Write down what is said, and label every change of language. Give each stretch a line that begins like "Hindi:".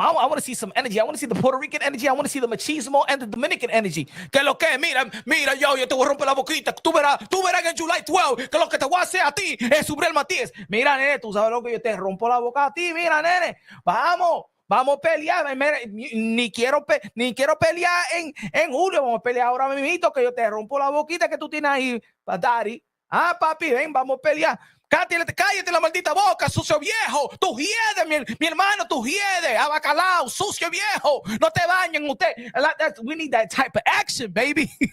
English: I want to see some energy. I want to see the Puerto Rican energy. I want to see the machismo and the Dominican energy.
Spanish: Que lo que, mira, yo te voy a romper la boquita. Tú verás en July 12 que lo que te voy a hacer a ti es Subriel Matías. Mira, nene, tú sabes lo que yo te rompo la boca a ti. Mira, nene, vamos a pelear. Ni quiero pelear en julio. Vamos a pelear ahora mismo que yo te rompo la boquita que tú tienes ahí, daddy. Papi, ven, vamos a pelear. Cállate la maldita boca, sucio viejo. Tú hiedes, mi hermano, tú hiedes. Abacalao, sucio viejo. No te bañen usted.
English: We need that type of action, baby.